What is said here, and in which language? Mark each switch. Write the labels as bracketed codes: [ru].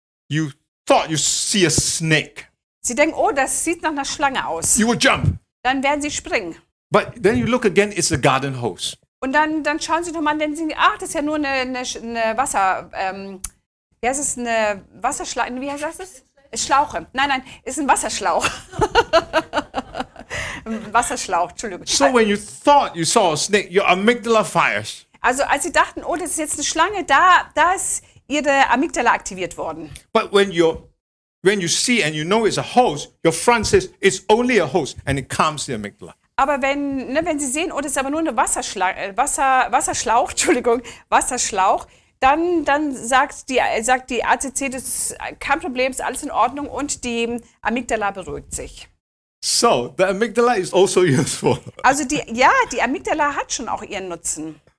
[en] you thought you see a snake, [de] Sie denken, oh, das sieht nach einer Schlange aus. [en] you would jump. [de] Dann werden Sie springen. [en] But then you look again, it's a garden hose. [de] Und dann schauen Sie doch mal, dann denken Sie, ach, das ist ja nur eine Wasser, wie heißt es, eine Wasserschlauche, wie heißt das? Schlauche. Nein, ist ein Wasserschlauch. Ein Wasserschlauch, Entschuldigung. [en] So when you thought you saw a snake, your amygdala fires. [de] Also als Sie dachten, oh, das ist jetzt eine Schlange, da ist Ihre Amygdala aktiviert worden. [en] But when you see and you know it's a hose, your front says it's only a hose, and it calms the amygdala. [de] Aber wenn Sie sehen, oh, das ist aber nur eine Wasserschlauch, Entschuldigung, Wasserschlauch, dann sagt die ACC, das ist kein Problem, ist alles in Ordnung und die Amygdala beruhigt sich. [en] So the amygdala is also useful. [de] Also die Amygdala hat schon auch ihren Nutzen.